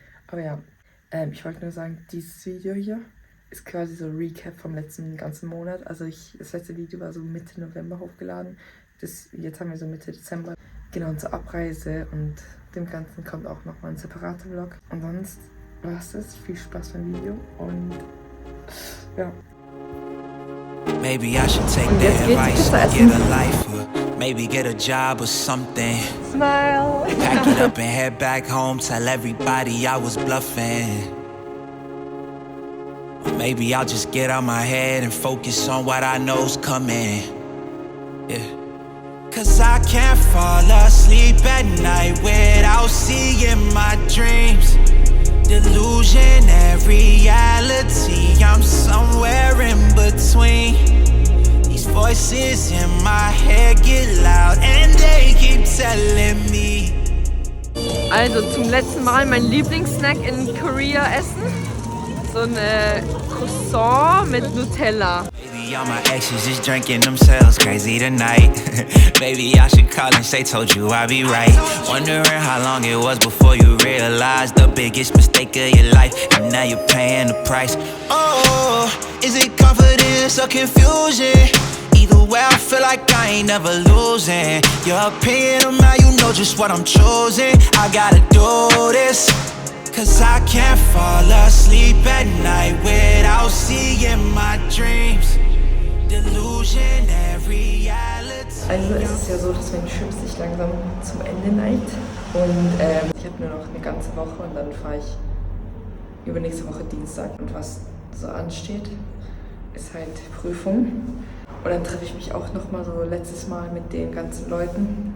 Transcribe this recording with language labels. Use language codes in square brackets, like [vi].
[de] Aber ja, ich wollte nur sagen, dieses Video hier ist quasi so ein Recap vom letzten ganzen Monat. Also das letzte Video war so Mitte November hochgeladen. Jetzt haben wir so Mitte Dezember. Genau, und zur Abreise und dem Ganzen kommt auch nochmal ein separater Vlog. Und sonst war es das. Viel Spaß beim Video und ja. [en] Maybe I should take that advice and get a life, or maybe get a job or something. Smile. Pack it up and head back home, tell everybody I was bluffing. Or maybe I'll just get out my head and focus on what I know's coming. Yeah. Cause I can't fall asleep at night without seeing my dreams. Delusion and reality, I'm somewhere in between. These voices in my head get loud and they keep telling me. [de] Also zum letzten Mal mein Lieblingssnack in Korea essen. So eine Croissant mit Nutella. [en] Maybe all my exes just drinking themselves crazy tonight. Maybe I should call and say told you I'd be right. Wondering how long it was before you realized the biggest mistake of your life, and now you're paying the price. Oh, is it confidence or confusion? Either way I feel like I ain't never losing. Your opinion of mine, you know just what I'm choosing. I gotta do this, cause I can't fall asleep at night without seeing my dreams. Delusion and reality. [de] Also es ist ja so, dass mein Trip sich langsam zum Ende neigt. Und ich habe nur noch eine ganze Woche und dann fahre ich übernächste Woche Dienstag. Und was so ansteht, ist halt Prüfung. Und dann treffe ich mich auch nochmal so letztes Mal mit den ganzen Leuten.